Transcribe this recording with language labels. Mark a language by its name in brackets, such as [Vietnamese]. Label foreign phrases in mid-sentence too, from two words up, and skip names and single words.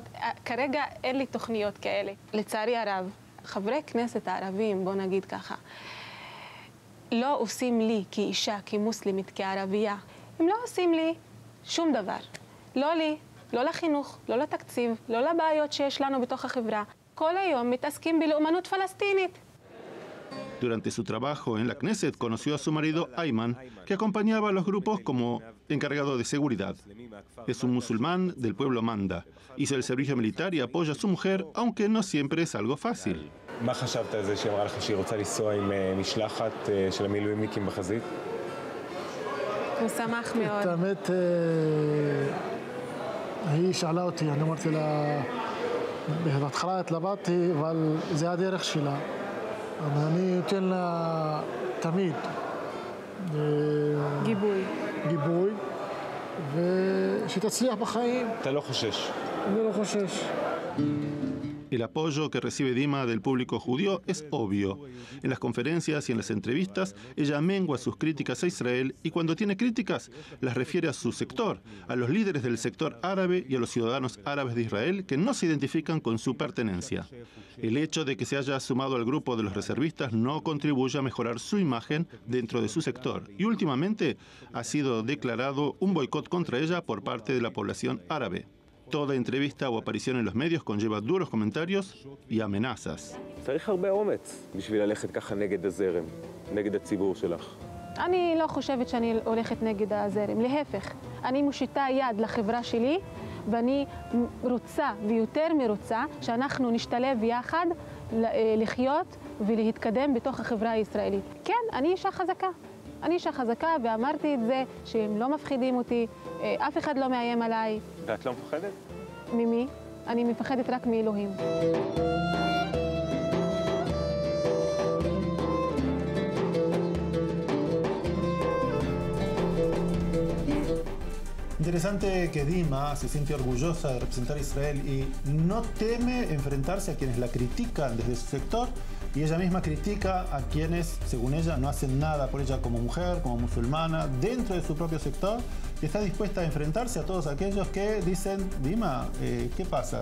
[Hebrew] כרגע אין לי תוכניות כאלה. לצערי הרב, חברי כנסת הערבים, בוא נגיד ככה, לא עושים לי כאישה, כמוסלמית, כערבייה, הם לא עושים לי שום דבר. לא לי, לא לחינוך, לא לתקציב, לא לבעיות שיש לנו בתוך החברה. כל היום מתעסקים בלאומנות פלסטינית. [Spanish] Durante su trabajo en la Knesset conoció a su marido Ayman, que acompañaba a los grupos como encargado de seguridad. Es un musulmán del pueblo Manda. Hizo el servicio militar y apoya a su mujer, aunque no siempre es algo fácil. [Hebrew] מה חשבת על זה שהיא אמרה לך שהיא רוצה לנסוע עם משלחת של המילואימניקים בחזית? הוא שמח מאוד. את האמת, היא שאלה אותי, אני אמרתי לה, בהתחלה התלבטתי, אבל זה הדרך שלה. אני נותן לה תמיד גיבוי, ושתצליח בחיים. אתה לא חושש? אני לא חושש. [Spanish] El apoyo que recibe Dima del público judío es obvio. En las conferencias y en las entrevistas, ella mengua sus críticas a Israel y cuando tiene críticas, las refiere a su sector, a los líderes del sector árabe y a los ciudadanos árabes de Israel que no se identifican con su pertenencia. El hecho de que se haya sumado al grupo de los reservistas no contribuye a mejorar su imagen dentro de su sector y últimamente ha sido declarado un boicot contra ella por parte de la población árabe. Toda entrevista o aparición en los medios conlleva duros comentarios y amenazas. [Hebrew] צריך הרבה אומץ בשביל ללכת ככה נגד הזרם, נגד הציבור שלך. אני לא חושבת שאני הולכת נגד הזרם, להפך. אני מושיטה יד לחברה שלי, ואני רוצה ויותר מרוצה שאנחנו נשתלב יחד לחיות ולהתקדם בתוך החברה הישראלית. כן, אני אישה חזקה. אני אישה חזקה ואמרתי את זה שהם לא מפחידים אותי, אף אחד לא מאיים עליי. ואת לא מפחדת? ממי? אני מפחדת רק מאלוהים. [Spanish] Interesante que Dima se siente orgullosa de representar a Israel y no teme enfrentarse a quienes la critican desde su sector Y ella misma critica a quienes, según ella, no hacen nada por ella como mujer, como musulmana, dentro de su propio sector, y está dispuesta a enfrentarse a todos aquellos que dicen: Dima, ¿qué pasa?